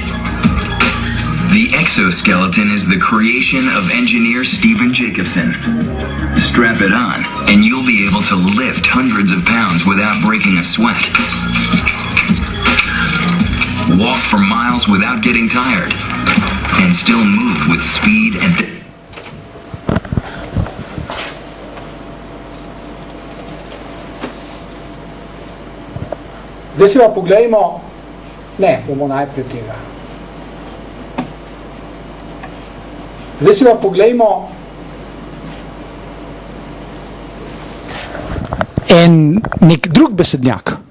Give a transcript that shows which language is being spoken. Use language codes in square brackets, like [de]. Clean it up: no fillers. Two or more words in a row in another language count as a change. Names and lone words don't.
[en] The exoskeleton is the creation of engineer Stephen Jacobson. Strap it on, and you'll be able to lift hundreds of pounds without breaking a sweat. Walk for miles without getting tired, and still move with speed and... [sl] Zdaj si pa poglejmo, ne, bomo najprej tega. Zdaj si pa poglejmo nek drug besednjak,